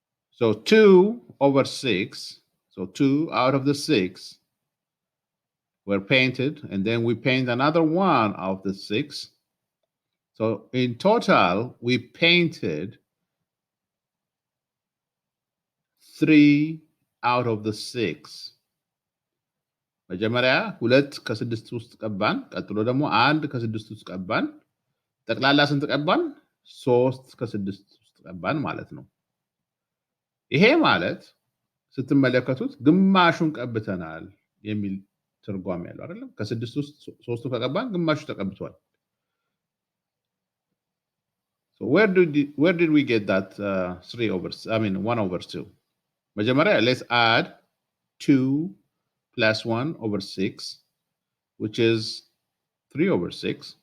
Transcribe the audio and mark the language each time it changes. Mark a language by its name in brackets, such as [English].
[English] So 2/6. So 2 out of the 6 were painted, and then we paint another one out of the 6. So in total, we painted 3 out of the 6. [Amharic] መጀመሪያ 2 ከ6 ውስጥ ቀባን፣ ቀጥሎ ደግሞ 1 ከ6 ውስጥ ቀባን። ጠቅላላ ስንት ቀባን? 3 ከ6 ውስጥ ቀባን ማለት ነው። ይሄ ማለት ስትመለከቱት ግማሹን ቀብተናል የሚል ትርጓሜ ያለው አይደለም? ከ6 ውስጥ 3ቱ ከቀባን ግማሹ ተቀብቷል። [English] So where did we get that 1/2? መጀመሪያ let's add 2 plus 1/6, which is 3/6.